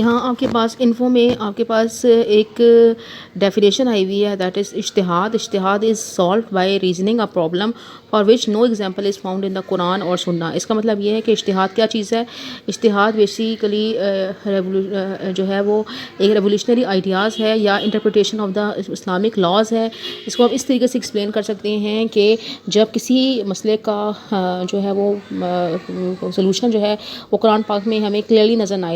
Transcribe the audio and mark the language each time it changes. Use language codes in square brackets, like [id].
[ur] یہاں آپ کے پاس انفو میں آپ کے پاس ایک ڈیفینیشن آئی ہوئی ہے [en] That is اجتہاد. اجتہاد is solved by reasoning a problem for which no example is found in the Quran اور سنہ. [ur] اس کا مطلب یہ ہے کہ اجتہاد کیا چیز ہے. اجتہاد بیسیکلی جو ہے وہ ایک ریولیوشنری آئیڈیاز ہے یا interpretation of the Islamic laws ہے. اس کو آپ اس طریقے سے ایکسپلین کر سکتے ہیں کہ جب کسی مسئلے کا جو ہے وہ سلوشن جو ہے وہ قرآن پاک میں ہمیں کلیئرلی نظر نہ آئے.